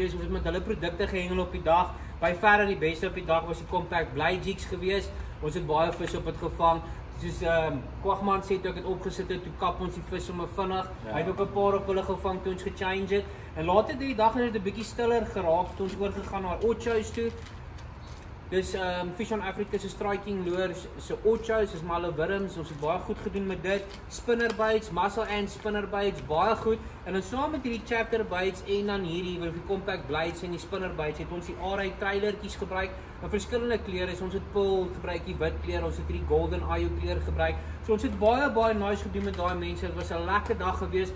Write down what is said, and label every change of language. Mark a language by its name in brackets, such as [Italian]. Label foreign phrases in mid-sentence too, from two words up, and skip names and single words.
[Afrikaans] Ons het met hulle produkte gehengel op die dag. By verre die beste op die dag was die Compact Bly Jigs geweest. Ons het baie vis op dit gevang. Soos Kwagman sê toe ek het opgesit het, toe kap ons die vis sommer vinnig. Hy het ook 'n paar op hulle gevang toe ons gechange het. En later die dag het dit 'n bietjie stiller geraak toe ons oorgegaan na Ochos toe. Dis Fish on Africa se [English] striking lures, [Afrikaans] se Ochos, is maar hulle wurms. Ons het baie goed gedoen met dit. [English] Spinnerbaits, muscle and spinnerbaits, [Afrikaans] baie goed. En dan saam met hierdie chatterbaits en dan hierdie vir die [English] compact blades [Afrikaans] en die spinnerbaits het ons die RA trailertjies gebruik in verskillende kleure. Ons het pearl gebruik, die wit kleur, ons het hierdie golden IO kleur gebruik. So ons het baie nice gedoen met daai mense. Dit was 'n lekker dag geweest.